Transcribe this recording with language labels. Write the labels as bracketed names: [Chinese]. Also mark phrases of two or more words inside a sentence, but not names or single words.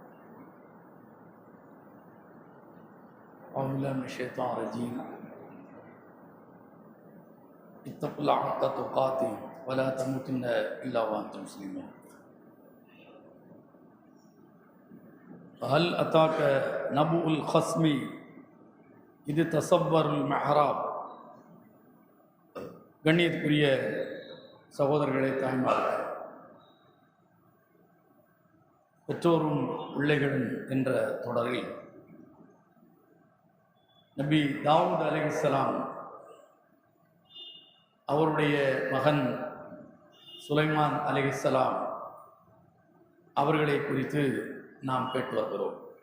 [Arabic] أعوذ بالله من الشيطان الرجيم. اتقوا الله حق تقاته ولا تموتن إلا وأنتم مسلمون. هل أتاك نبأ الخصم إذ تسوروا المحراب. [Tamil] கண்ணியத்துக்குரிய சகோதரர்களே, தாய்மார்களே, பெற்றோரும் பிள்ளைகளும் என்ற தொடரில் நபி தாவூத் அலைஹிஸ்ஸலாம் அவருடைய மகன் சுலைமான் அலைஹிஸ்ஸலாம் அவர்களை குறித்து நாம் கேட்டு வருகிறோம்.